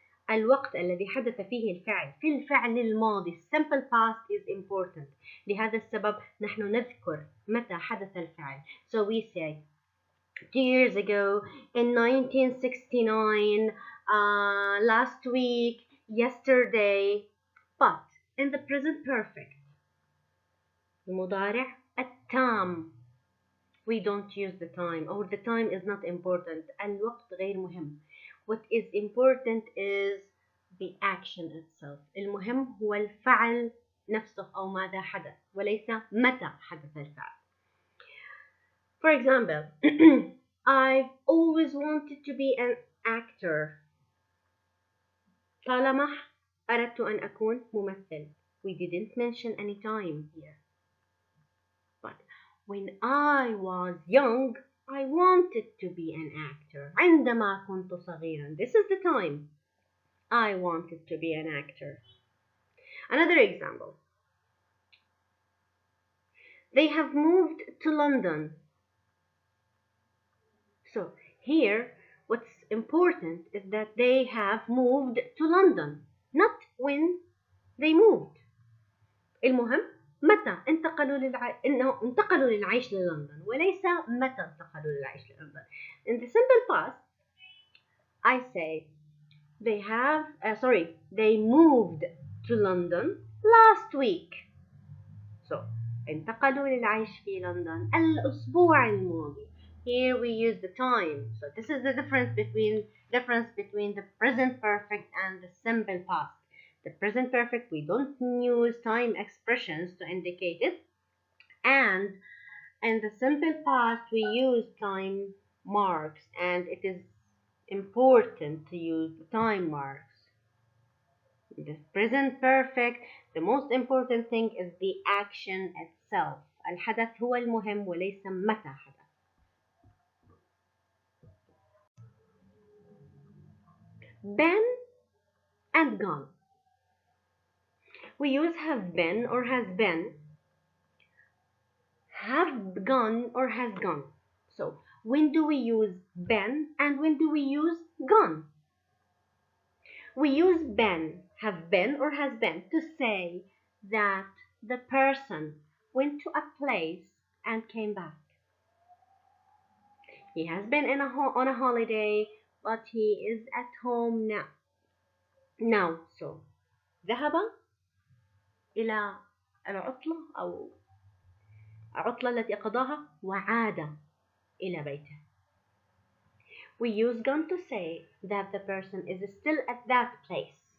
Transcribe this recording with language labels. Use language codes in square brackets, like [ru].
[ar] الوقت الذي حدث فيه الفعل في الفعل الماضي [en] simple past [ar] is important. لهذا السبب نحن نذكر متى حدث الفعل. [en] So we say 2 years ago, in 1969, last week, yesterday. But in the present perfect, [ar] المضارع التام, [en] we don't use the time, or the time is not important. [ar] الوقت غير مهم. [en] What is important is the action itself. [ar] المهم هو الفعل نفسه أو ماذا حدث, وليس متى حدث الفعل. [en] For example, I've always wanted to be an actor. [ar] طالما أردت أن أكون ممثل. [en] We didn't mention any time here. But when I was young, I wanted to be an actor. [ar] عندما كنت صغيرا. [en] This is the time. I wanted to be an actor. Another example. They have moved to London. So here, what's important is that they have moved to London, not when they moved. [ar] المهم متى إنه انتقلوا للعيش للندن, وليس متى انتقلوا للعيش للندن. [en] In the simple past, I say they moved to London last week. [ar] So انتقلوا للعيش في لندن الأسبوع الماضي. [en] Here we use the time. So this is the difference between the present perfect and the simple past. The present perfect, we don't use time expressions to indicate it. And in the simple past, we use time marks. And it is important to use the time marks. In the present perfect, the most important thing is the action itself. [ar] الحدث هو المهم وليس متى حدث. [en] Been and gone. We use have been or has been, have gone or has gone. So when do we use been and when do we use gone? We use been, have been or has been, to say that the person went to a place and came back. He has been on a holiday, but he is at home now. [ar] So ذهب إلى العطلة أو العطلة التي قضاها وعاد إلى بيته. [en] We use gone to say that the person is still at that place.